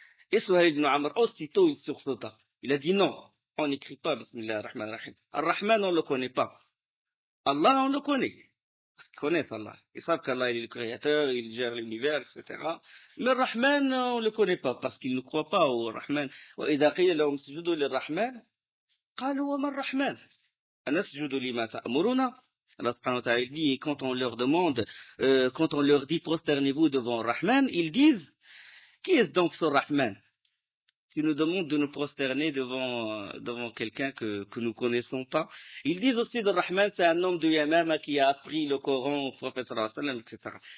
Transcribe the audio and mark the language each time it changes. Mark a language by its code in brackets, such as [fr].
[fr] Et Suhail ibn Amr, aussitôt il sursauta. Il a dit non, on n'écrit pas Bismillah ar-Rahman ar-Rahim. Ar-Rahman, on ne le connaît pas. Allah, on le connaît. Parce qu'ils connaissent Allah. Ils savent qu'Allah est le créateur, il gère l'univers, etc. Mais Ar-Rahman, on ne le connaît pas parce qu'ils ne croient pas au Rahman. [ar] وإذا قيل لهم اسجدوا للرحمن قالوا وما الرحمن أنسجد لما تأمرنا. [fr] Allah subhanahu wa ta'ala dit, quand on leur demande, quand on leur dit prosternez-vous devant Rahman, ils disent, qui est donc ce Rahman? Tu nous demandes de nous prosterner devant quelqu'un que nous connaissons pas. Ils disent aussi de Rahman, c'est un homme de Yamama qui a appris le Coran au prophète sallallahu alayhi wa sallam, etc.